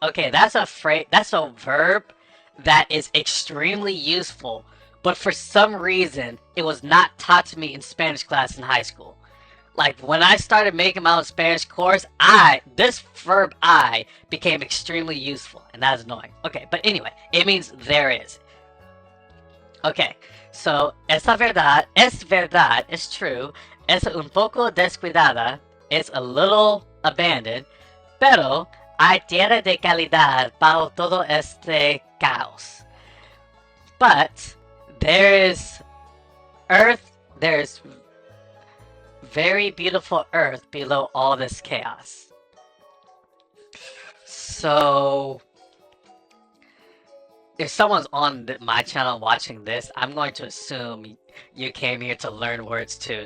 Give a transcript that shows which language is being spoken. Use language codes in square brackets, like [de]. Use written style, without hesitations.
[en] Okay, that's a phrase. That's a verb that is extremely useful, but for some reason it was not taught to me in Spanish class in high school. Like when I started making my own Spanish course, this verb I became extremely useful, and that's annoying. Okay, but anyway, it means there is. Okay, so [es] es verdad, [en] it's true, [es] es un poco descuidada, [en] it's a little abandoned, [es] pero hay tierra de calidad bajo todo este caos. [en] But there is there's very beautiful earth below all this chaos. So, if someone's on my channel watching this, I'm going to assume you came here to learn words too.